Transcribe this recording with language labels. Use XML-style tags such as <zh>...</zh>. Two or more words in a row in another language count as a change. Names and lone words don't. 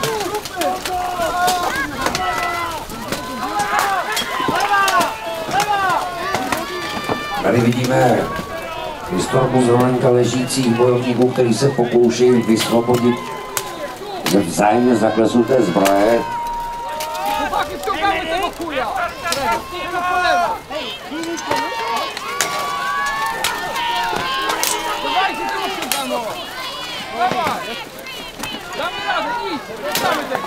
<cs>Tady vidíme historku zrovna ležících bojovníků, který se pokouší vysvobodit ze vzájemně zaklesnuté zbroje.</cs> <pl>Chłopaki, wciągamy tego chuja! Tego po lewo! Dawajcie tego wciągano! Dawaj! Damy radę, idź! Damy tego!</pl>